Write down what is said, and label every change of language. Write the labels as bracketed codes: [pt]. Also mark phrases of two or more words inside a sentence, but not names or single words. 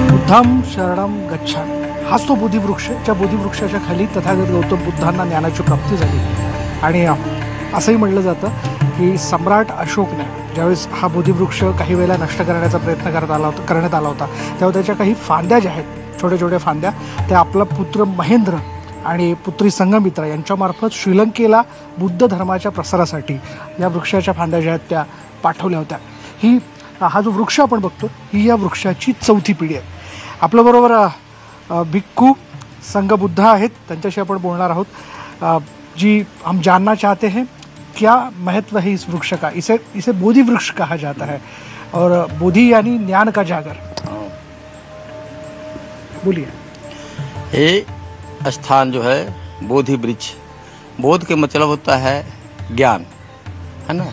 [pi] बुद्धम शरणम गच्छामि [mr] हाच तो बोधिवृक्ष, ज्या बोधिवृक्षाच्या खाली तथागत गौतम बुद्धांना ज्ञानाची प्राप्ती झाली. आणि असंही म्हटलं जातं की सम्राट अशोकने ज्यावेळेस हा बोधिवृक्ष काही वेळेला नष्ट करण्याचा प्रयत्न करण्यात आला होता तेव्हा त्याच्या काही फांद्या ज्या आहेत, छोट्या छोट्या फांद्या, त्या आपला पुत्र महेंद्र आणि पुत्री संघमित्रा यांच्यामार्फत श्रीलंकेला बुद्ध धर्माच्या प्रसारासाठी या वृक्षाच्या फांद्या ज्या आहेत त्या पाठवल्या होत्या. हा जो वृक्ष आपण बघतो ही या वृक्षाची चौथी पिढी आहे. आपल्याबरोबर भिक्खू संघबुद्ध आहेत, त्यांच्याशी आपण बोलणार आहोत. [hi] जी हम जानना चाहते हैं क्या महत्व है इस वृक्ष का. इसे बोधि वृक्ष कहा जाता है और बोधि यानी ज्ञान का जागर. बोलिए. ये स्थान जो है बोधि वृक्ष, बोध के मतलब होता है ज्ञान, है ना.